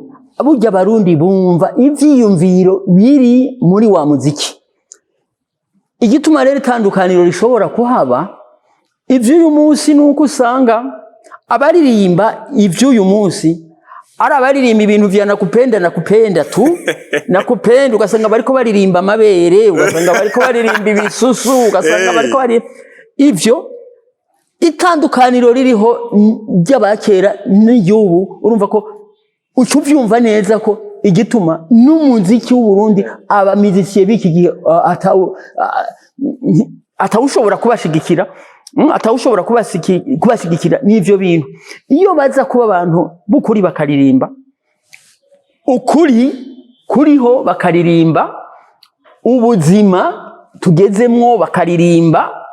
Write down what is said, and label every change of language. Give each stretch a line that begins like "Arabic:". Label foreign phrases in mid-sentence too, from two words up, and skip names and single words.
Rundi: Burya abarundi bumva ivyiyumviro biri muri wa muziki. Igituma rero itandukaniro rishobora kuhaba, ivy'uyu munsi nuko usanga abaririmba ivy'uyu munsi ari abaririmba ibintu vya
Swahili: nakupenda tu nakupenda,
Rundi: ugasanga bariko baririmba amabere, ugasanga bariko baririmba ibisusu, ugasanga bariko bari ivyo. Itandukaniro ririho ry'abakera n'iyubu, urumva ko ucuvyumva neza ko igituma n'umuziki w'u Burundi abamizisiye biki gihe atawushobora kubashigikira atawushobora kubashigikira n'ivyo bintu iyo baza kuba abantu bukuri bakaririmba ukuri kuriho bakaririmba ubuzima tugezemwo bakaririmba